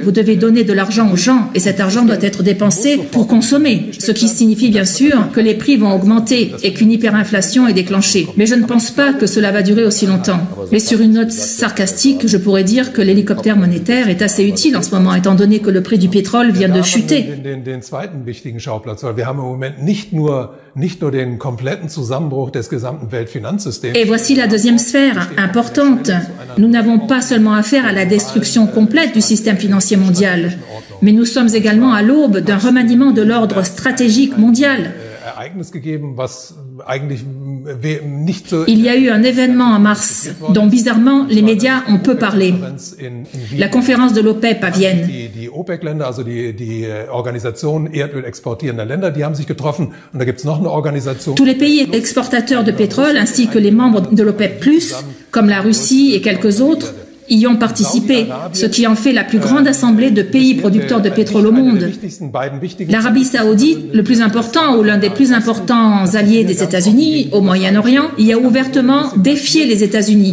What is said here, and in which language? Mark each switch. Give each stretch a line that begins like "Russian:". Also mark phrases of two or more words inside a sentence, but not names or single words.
French: Vous devez donner de l'argent aux gens et cet argent doit être dépensé pour consommer. Ce qui signifie bien sûr que les prix vont augmenter et qu'une hyperinflation est déclenchée. Mais je ne pense pas que cela va durer aussi longtemps. Mais sur une note sarcastique, je pourrais dire que l'hélicoptère monétaire est assez utile en ce moment, étant donné que le prix du pétrole vient de chuter.
German: Den zweiten wichtigen Schauplatz, weil wir haben im Moment nicht nur den kompletten Zusammenbruch des gesamten Weltfinanzsystems.
French: Et voici la deuxième sphère importante. Nous n'avons pas seulement affaire à la destruction complète du système financier mondial, mais nous sommes également à l'aube d'un remaniement de l'ordre stratégique mondial. Il y a eu un événement en mars dont bizarrement les médias ont peu parlé. La conférence de l'OPEP à Vienne.
German: Die OPEC-Länder, also die Organisation Erdöl exportierender Länder, die haben sich getroffen und da gibt es noch eine Organisation.
French: Tous les pays exportateurs de pétrole ainsi que les membres de l'OPEP+, comme la Russie et quelques autres, y ont participé, ce qui en fait la plus grande assemblée de pays producteurs de pétrole au monde. L'Arabie saoudite, le plus important ou l'un des plus importants alliés des États-Unis au Moyen-Orient, y a ouvertement défié les États-Unis.